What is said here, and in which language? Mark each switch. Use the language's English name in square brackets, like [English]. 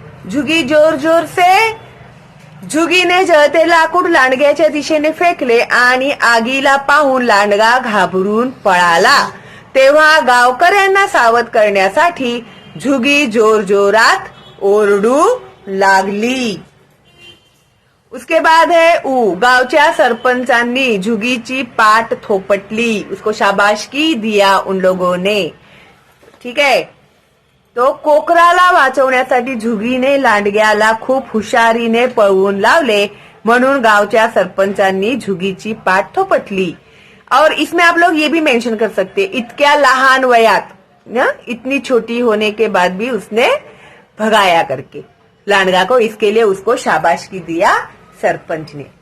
[Hindi] झुगी जोर जोर से। [Marathi] झुगीने जळते लाकूड लांडग्याच्या दिशेने फेकले आणि आगीला पाहून लांडगा घाबरून पळाला। तेव्हा गावकऱ्यांना सावध करण्यासाठी झुगी जोर जोरात ओरडू लागली। [Hindi] उसके बाद है [Marathi] गावच्या सरपंचांनी झुगीची पाठ थोपटली। [Hindi] उसको शाबाशकी दिया उन लोगों ने। ठीक है। [Marathi] तो कोकराला वाचवण्यासाठी झुगीने लांडग्याला खूप हुशारीने पळवून लावले म्हणून गावच्या सरपंचांनी झुगीची पाठ थोपटली। [Hindi] और इसमें आप लोग ये भी मेंशन कर सकते, [Marathi] इतक्या लहान वयात, [Hindi] इतनी छोटी होने के बाद भी उसने भगाया करके लांडगा को, इसके लिए उसको शाबाशी दिया सरपंच ने।